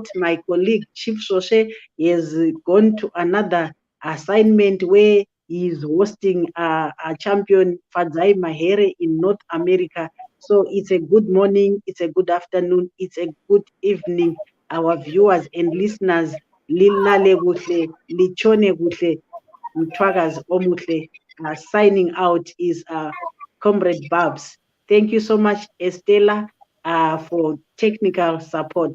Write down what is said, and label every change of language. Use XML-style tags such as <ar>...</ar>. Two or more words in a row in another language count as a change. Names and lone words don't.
<en>My colleague Chief Soshe has gone to another assignment where he is hosting a champion Fadzai Mahere in North America. So it's a good morning, it's a good afternoon, it's a good evening. Our viewers and listeners,</en> <nd>lilale kuhle, lichone kuhle, mtwagas omuhle.</nd> <en>Signing out is Comrade Babs. Thank you so much, Estela, for technical support.</en>